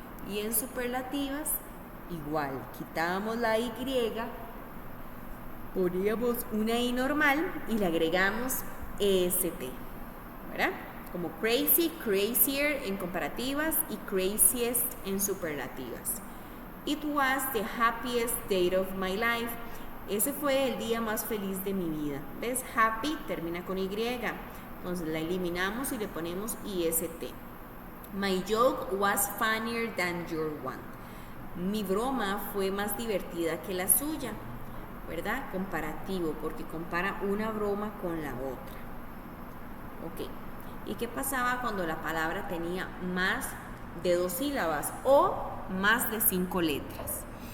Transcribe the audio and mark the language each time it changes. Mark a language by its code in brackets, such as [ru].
[es] Y en superlativas igual, quitábamos la Y, poníamos una I normal y le agregamos EST, ¿verdad? Como crazy, crazier en comparativas y craziest en superlativas. [en] It was the happiest day of my life. [es] Ese fue el día más feliz de mi vida. ¿Ves? Happy termina con Y. Entonces la eliminamos y le ponemos IST. [en] My joke was funnier than your one. [es] Mi broma fue más divertida que la suya, ¿verdad? Comparativo, porque compara una broma con la otra. Ok. ¿Y qué pasaba cuando la palabra tenía más de 2 sílabas o más de 5 letras?